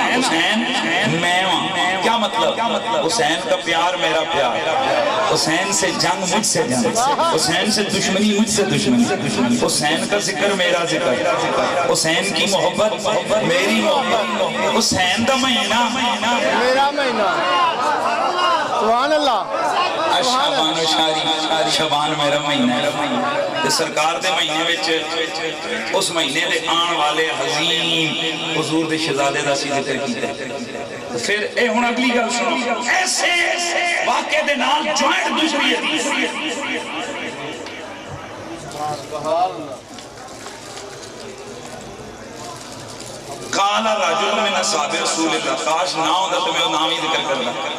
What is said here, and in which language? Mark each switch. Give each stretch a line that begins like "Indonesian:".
Urdu: حسین میں کیا مطلب؟ حسین کا پیار میرا پیار، حسین سے جنگ مجھ سے جنگ، حسین سے دشمنی مجھ سے دشمنی، حسین کا ذکر میرا ذکر، حسین کی محبت میری محبت،
Punjabi: حسین دا مہینہ
Urdu: میرا مہینہ. سبحان اللہ. شعبان و شاری، شعبان میرا مہینہ ہے.
Punjabi: سرکار دے مہینے وچ اس مہینے دے آن والے عظیم حضور دے شہزادے دا سی ذکر کیتا. پھر اے ہن اگلی گل سنو. ایسے واقعے دے نال جوائنٹ دوسری حدیث
Arabic: قال رجل من اصحاب رسول اللہ،
Urdu: کاش نہ ہوتا تو میں وہ نام ہی ذکر کرنا.